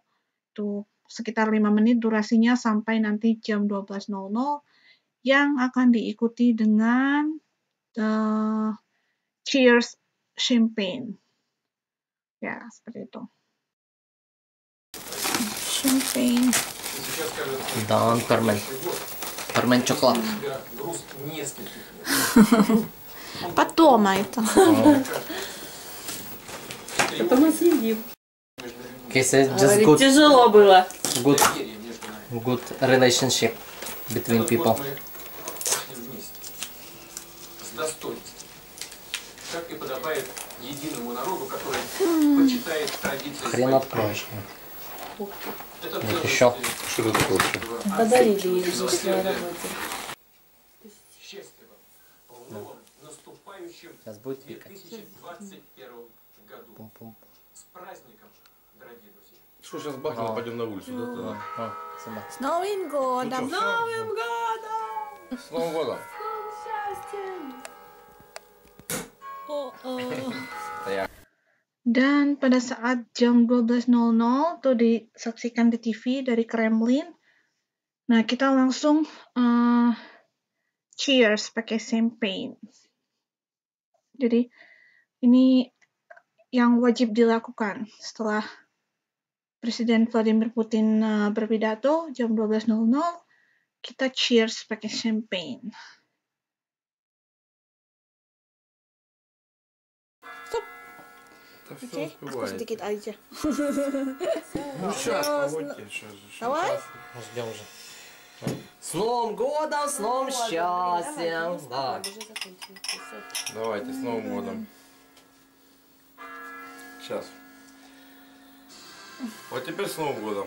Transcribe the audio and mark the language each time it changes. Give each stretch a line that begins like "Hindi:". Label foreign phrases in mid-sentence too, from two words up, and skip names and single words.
Indonesian: Itu sekitar 5 menit durasinya sampai nanti jam 12.00 yang akan diikuti dengan
English: cheers champagne.
Indonesian: Ya, seperti itu. Champagne. Dan permen coklat.
Russian: Потом это. Потом мы съедим.
English: It's just good
Russian: Тяжело было.
English: relationship between people.
Russian: достоинстве. Как и подобает единому народу, который почитает традиции Хрен своих. откроешь. Это Вот еще. что это такое? Подарили ей в своей работе. Счастливо, в новом наступающем Сейчас будет пикать. 2021 году. Пум-пум. С праздником, дорогие друзья. Что, сейчас бахнем, пойдем на улицу? О, сюда. С Новым годом! Новым годом! С Новым годом!
Indonesian: Dan pada saat jam 12.00 tuh disaksikan di TV dari Kremlin. Nah, kita langsung cheers pakai champagne. Jadi ini yang wajib dilakukan setelah Presiden Vladimir Putin berpidato jam 12.00, kita cheers pakai champagne. Oke, aku sedikit aja.
Russian: Ну сейчас, погодьте, сейчас. Давай. Ждем уже. С Новым годом, с новым счастьем. Да. Давайте, с Новым годом. Сейчас. Вот теперь с Новым годом.